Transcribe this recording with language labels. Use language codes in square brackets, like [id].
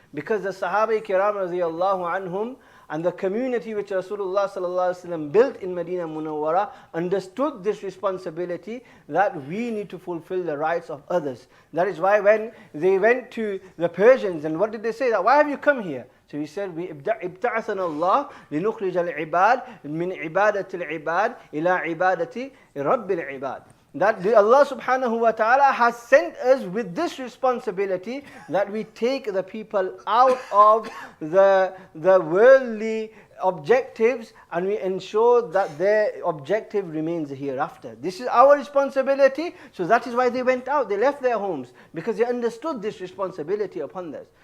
[en] Because the Sahaba kiram radiyallahu anhum and the community which Rasulullah sallallahu alaihi wasallam built in Medina Munawwara understood this responsibility that we need to fulfill the rights of others. That is why when they went to the Persians, and what did they say? That why have you come here? So he said, [ar] ابتعثنا الله لنخرج العباد من عبادة العباد إلى عبادة رب العباد. [en] That Allah subhanahu wa ta'ala has sent us with this responsibility that we take the people out of the worldly objectives and we ensure that their objective remains hereafter. This is our responsibility, so that is why they went out, they left their homes, because they understood this responsibility upon us.